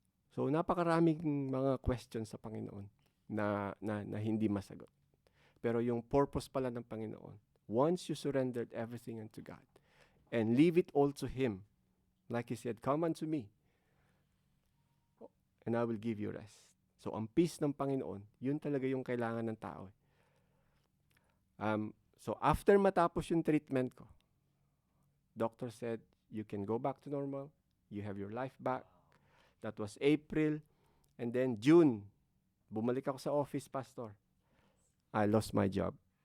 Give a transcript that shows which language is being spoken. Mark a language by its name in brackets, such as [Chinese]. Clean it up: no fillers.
[Filipino] So, napakaraming mga questions sa Panginoon na hindi masagot. [English] Pero yung purpose pala ng Panginoon, once you surrendered everything unto God and leave it all to Him, like He said, come unto me, and I will give you rest. [Filipino] So, ang peace ng Panginoon, yun talaga yung kailangan ng tao. [English] So, after matapos yung treatment ko, doctor said, you can go back to normal. You have your life back. That was April. And then June, bumalik ako sa office, Pastor. I lost my job.